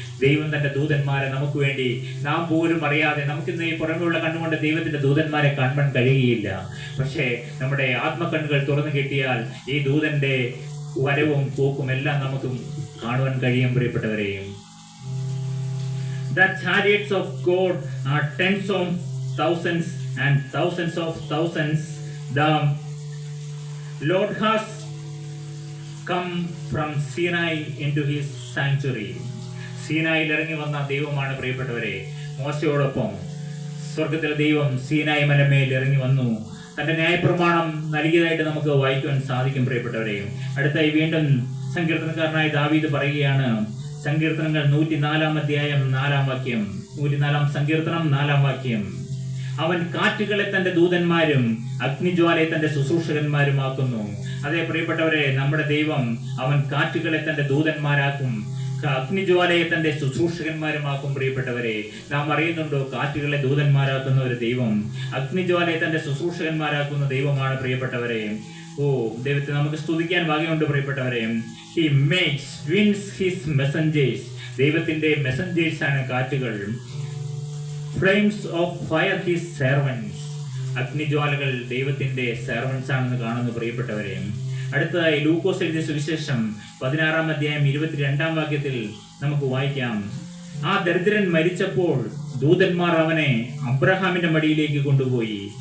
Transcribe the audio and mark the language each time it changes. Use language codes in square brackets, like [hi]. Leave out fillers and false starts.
[ml] ദൈവം തന്റെ ദൂതന്മാരെ നമുക്ക് വേണ്ടി നാം പോലും അറിയാതെ, നമുക്കിന്ന് ഈ പുറമെയുള്ള കണ്ണുകൊണ്ട് ദൈവത്തിന്റെ ദൂതന്മാരെ കാണാൻ കഴിയുകയില്ല. പക്ഷേ നമ്മുടെ ആത്മകണ്ണുകൾ തുറന്നു കിട്ടിയാൽ ഈ ദൂതന്റെ വരവും പോക്കും എല്ലാം നമുക്ക് കാണുവാൻ കഴിയും പ്രിയപ്പെട്ടവരെ. [en] The chariots of God are tens of thousands and thousands of thousands. The Lord has come from Sinai into his sanctuary. [ml] സീനായിൽ ഇറങ്ങി വന്ന ദൈവമാണ് പ്രിയപ്പെട്ടവരെ. മോശയോടൊപ്പം സ്വർഗത്തിലെ ദൈവം സീനായി മലമേൽ ഇറങ്ങി വന്നു. തന്റെ ന്യായപ്രമാണം നൽകിയതായിട്ട് നമുക്ക് വായിക്കുവാൻ സാധിക്കും പ്രിയപ്പെട്ടവരെ. അടുത്തായി വീണ്ടും സങ്കീർത്തനക്കാരനായ ദാവീദ് പറയുകയാണ്, സങ്കീർത്തനങ്ങൾ 104-ാം അധ്യായം 4-ാം വാക്യം, 104-ാം സങ്കീർത്തനം 4-ാം വാക്യം, അവൻ കാറ്റുകളെ തന്റെ ദൂതന്മാരും അഗ്നിജ്വാലയെ തന്റെ ശുശ്രൂഷകന്മാരുമാക്കുന്നു. അതേ പ്രിയപ്പെട്ടവരെ, നമ്മുടെ ദൈവം അവൻ കാറ്റുകളെ തന്റെ ദൂതന്മാരാക്കും, അഗ്നിജ്വാലയെ തന്റെ ശുശ്രൂഷകന്മാരുമാക്കും. പ്രിയപ്പെട്ടവരെ, നാം അറിയുന്നുണ്ടോ കാറ്റുകളെ ദൂതന്മാരാക്കുന്ന ഒരു ദൈവം, അഗ്നിജ്വാലയെ തന്റെ ശുശ്രൂഷകന്മാരാക്കുന്ന ദൈവമാണ് പ്രിയപ്പെട്ടവരെ. ദൈവത്തെ നമുക്ക് സ്തുതിക്കാൻ ഭാഗ്യമുണ്ട് പ്രിയപ്പെട്ടവരെ. [en] He makes winds his messengers. [ml] ദൈവത്തിന്റെ മെസ്സഞ്ചേഴ്സ് ആണ് കാറ്റുകൾ. [en] Flames of fire his servants. [ml] അഗ്നിജ്വാലകൾ ദൈവത്തിന്റെ സെർവൻസ് ആണെന്ന് കാണുന്നു പ്രിയപ്പെട്ടവരെ. അടുത്തതായി ലൂക്കോസ് എഴുതിയ സുവിശേഷം 16-ാം അധ്യായം 22-ാം വാക്യത്തിൽ നമുക്ക് വായിക്കാം, ആ ദരിദ്രൻ മരിച്ചപ്പോൾ ദൂതന്മാർ അവനെ അബ്രഹാമിന്റെ മടിയിലേക്ക് കൊണ്ടുപോയി.